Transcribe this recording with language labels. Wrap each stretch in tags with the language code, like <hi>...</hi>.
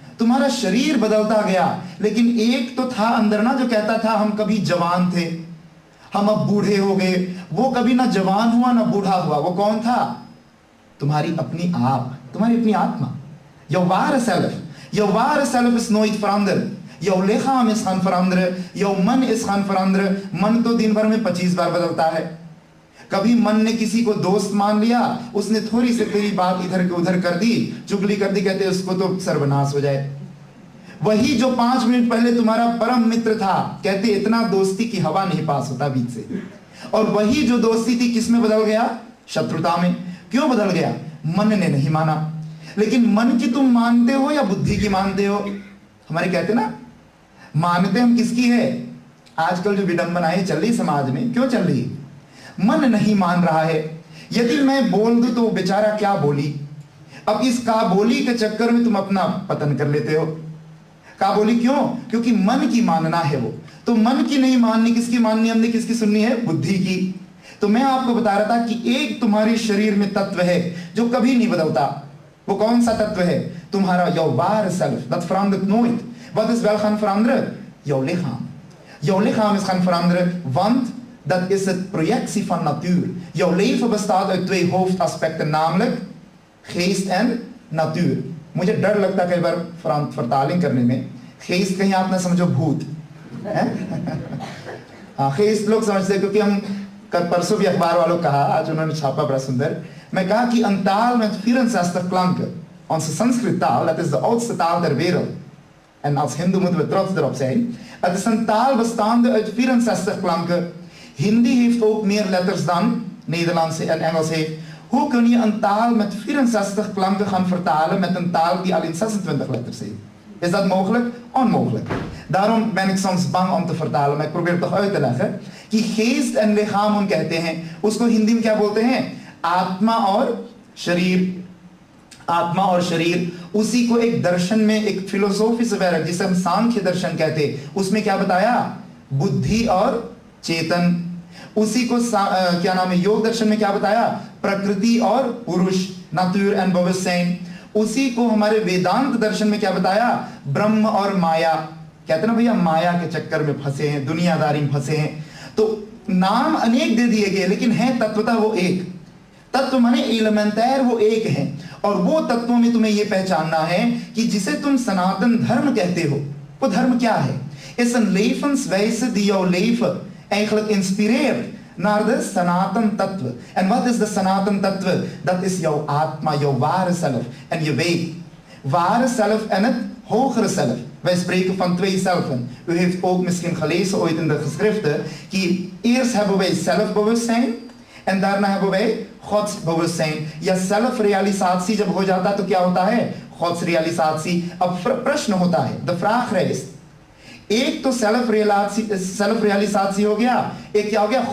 <hi>तुम्हारा शरीर बदलता गया, लेकिन एक तो था अंदर ना जो कहता था हम कभी जवान थे, हम अब बूढ़े हो गए। वो कभी ना जवान हुआ ना बूढ़ा हुआ। वो कौन था? तुम्हारी अपनी आप, तुम्हारी अपनी आत्मा.</hi> <nl>Jouw ware zelf. Jouw ware zelf is nooit veranderd. Jouw lichaam is gaan veranderen. Jouw man is gaan veranderen.</nl> <hi>मन तो दिन भर में 25 बार बदलता है. कभी मन ने किसी को दोस्त मान लिया, उसने थोड़ी सी तेरी बात इधर के उधर कर दी, चुगली कर दी, कहते उसको तो सर्वनाश हो जाए. वही जो 5 मिनट पहले तुम्हारा परम मित्र था, कहते इतना दोस्ती की हवा नहीं पास होता बीच से. और वही जो दोस्ती थी किस में बदल गया? शत्रुता में. क्यों बदल गया? मन ने नहीं माना. लेकिन मन की तुम मानते हो या बुद्धि की मानते हो? हमारे कहते ना, मानते हम किसकी है? आजकल जो विडंबनाएं चल रही समाज में, क्यों चल रही? मन नहीं मान रहा है. यदि मैं बोल दूं तो बेचारा क्या बोली. अब इस काबोली के चक्कर में तुम अपना पतन कर लेते हो. काबोली क्यों? क्योंकि मन की मानना है वो. तो मन की नहीं माननी, किसकी माननी? हमने किसकी सुननी है? बुद्धि की. तो मैं आपको बता रहा था कि एक तुम्हारे शरीर में तत्व है जो कभी नहीं बदलता. वो कौन सा तत्व है?</hi> <nl>तुम्हारा jouw ware zelf. Dat verandert nooit. Wat is wel gaan veranderen? Jouw lichaam. Jouw lichaam is gaan veranderen, want dat is het projectie van natuur. Jouw leven bestaat uit 2 hoofdaspecten, namelijk geest en natuur.</nl> <hi>मुझे डर लगता है कई बार vertaling करने में. geest कहीं आप ना समझो भूत. हाँ, geest लोग समझते हैं क्योंकि हम परसों भी अखबार वालों कहा, आज उन्होंने छापा बड़ा सुंदर. मैं कहा कि</hi> <nl>een taal met 64 klanken. Onze Sanskrit taal, dat is de oudste taal ter wereld. En als Hindoe moeten we trots erop zijn. Het is een taal bestaande uit 64 klanken. Hindi heeft ook meer letters dan Nederlands en Engels heeft. Hoe kun je een taal met 64 klanken gaan vertalen met een taal die alleen 26 letters heeft? Is dat mogelijk? Onmogelijk. Daarom ben ik soms bang om te vertalen, maar ik probeer het toch uit te leggen.</nl> <hi>कि</hi> <nl>geest en lichaam</nl> <hi>हम कहते हैं, उसको हिंदी में क्या बोलते हैं? आत्मा और शरीर. आत्मा और शरीर, उसी को एक दर्शन में, एक फिलोसोफी से वैर जिसे हम सांख्य दर्शन कहते हैं, उसमें क्या बताया? बुद्धि और चेतन. उसी को क्या नाम है, योग दर्शन में क्या बताया? प्रकृति और पुरुष,</hi> <nl>natuur en bewustzijn.</nl> <hi>उसी को हमारे वेदांत दर्शन में क्या बताया? ब्रह्म और माया. कहते ना भैया, माया के चक्कर में फंसे हैं, दुनियादारी में फंसे हैं. तो नाम अनेक दे दिए गए, लेकिन है तत्वतः वो एक. तत्व माने एलिमेंटर, वो एक है. और वो तत्वों में तुम्हें यह पहचानना है कि जिसे तुम सनातन धर्म कहते हो, वो धर्म क्या है?</hi> <nl>is een levenswijze die jouw leven eigenlijk inspireert naar de Sanatan Tattva. En wat is de Sanatan Tattva? Dat is jouw atma, jouw ware zelf. En je weet, ware zelf en het hogere zelf. Wij spreken van 2 zelfen. U heeft ook misschien gelezen ooit in de geschriften. Eerst hebben wij zelfbewustzijn en daarna hebben wij godsbewustzijn.</nl> <hi>या self realisation जब हो जाता है तो क्या होता है?</hi> <nl>Gods realisatie.</nl> <hi>अब प्रश्न होता है,</hi> <nl>the vraag rijst.</nl> <hi>एक तो सेल्फ रियलाइजेशन हो गया, एक क्या हो गया?</hi>